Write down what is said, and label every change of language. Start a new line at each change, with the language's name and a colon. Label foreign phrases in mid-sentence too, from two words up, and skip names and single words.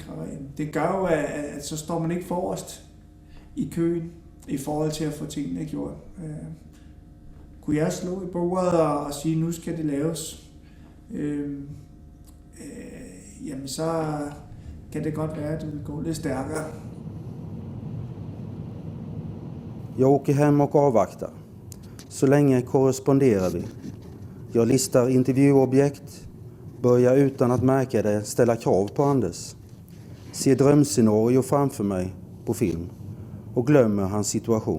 Danish: Det gør jo, at så står man ikke forrest i køen i forhold til at få tingene gjort. Kunne jeg slå i bordet og sige, nu skal det laves, jamen så kan det godt være, at det vil gå lidt stærkere.
Swedish: Jag åker hem och avvaktar. Så länge korresponderar vi. Jag listar intervjuobjekt, börjar utan att märka det ställa krav på Anders. Ser drömscenario framför mig på film och glömmer hans situation.